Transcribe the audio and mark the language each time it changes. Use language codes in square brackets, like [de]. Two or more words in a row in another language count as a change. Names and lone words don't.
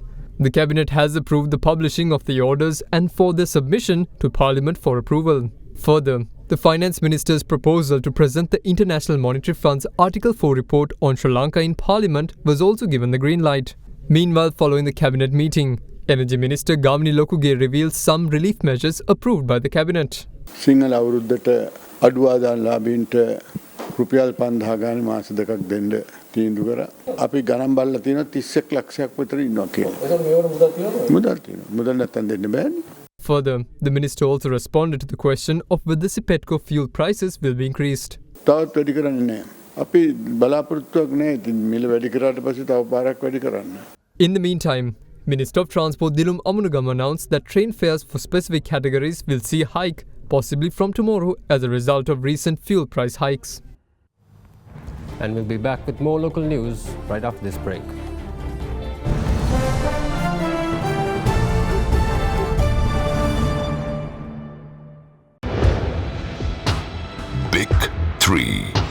[en] The Cabinet has approved the publishing of the orders and for their submission to Parliament for approval. Further, the Finance Minister's proposal to present the International Monetary Fund's Article 4 report on Sri Lanka in Parliament was also given the green light. Meanwhile, following the Cabinet meeting, Energy Minister Gamini Lokuge reveals some relief measures approved by the cabinet. [si] සිංහල අවුරුද්දට අඩු ආදායම් ලාභීන්ට රුපියල් 5000 ගානේ මාස දෙකක් දෙන්න තීන්දුව කරා. අපි ගණන් බලලා තියෙනවා 31 ලක්ෂයක් විතර ඉන්නවා කියලා. ඒක මේවර මුදල් තියෙනවද? මුදල් තියෙනවා. මුදල් නැත්තම් දෙන්න බෑනේ. [en] Further, the minister also responded to the question of whether Sipetco fuel prices will be increased. [si] තවත් වැඩි කරන්නේ නැහැ. අපි බලාපොරොත්තුවක් නැහැ. ඉතින් මිල වැඩි කරාට පස්සේ තව පාරක් වැඩි කරන්න. [en] In the meantime, Minister of Transport Dilum Amunugam announced that train fares for specific categories will see a hike, possibly from tomorrow, as a result of recent fuel price hikes. And we'll be back with more local news right after this break. Big 3.